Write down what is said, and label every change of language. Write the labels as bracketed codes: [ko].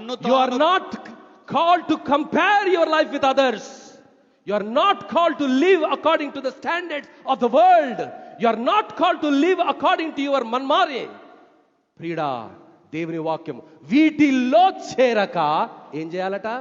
[en] You are not called to compare your life with others. You are not called to live according to the standards of the world. You are not called to live according to your manmare. [te] ప్రియుడా, దేవుని వాక్యం వీటిల్లో చేరక ఏం చేయాలట?